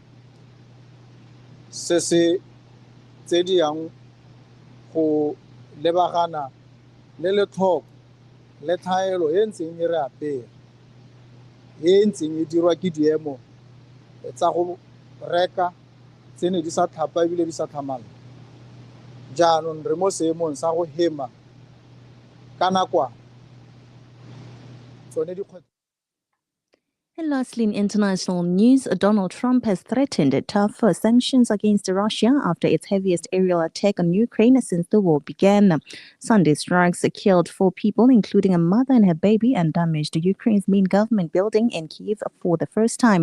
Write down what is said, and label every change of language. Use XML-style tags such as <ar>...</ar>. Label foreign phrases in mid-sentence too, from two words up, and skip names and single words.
<tn>se se tse di yang go lebagana le le tlhoko le thaelo e ntseng e re apere e ntseng e dirwa ke diemo tsa go reka tsene di sa thapa ebile di sa thamala jaanong re mo seemong sa go hema ka nakwa tsone di</tn> <en>And lastly, in international news, Donald Trump has threatened tougher sanctions against Russia after its heaviest aerial attack on Ukraine since the war began. Sunday strikes killed 4 people, including a mother and her baby, and damaged Ukraine's main government building in Kyiv for the first time.</en>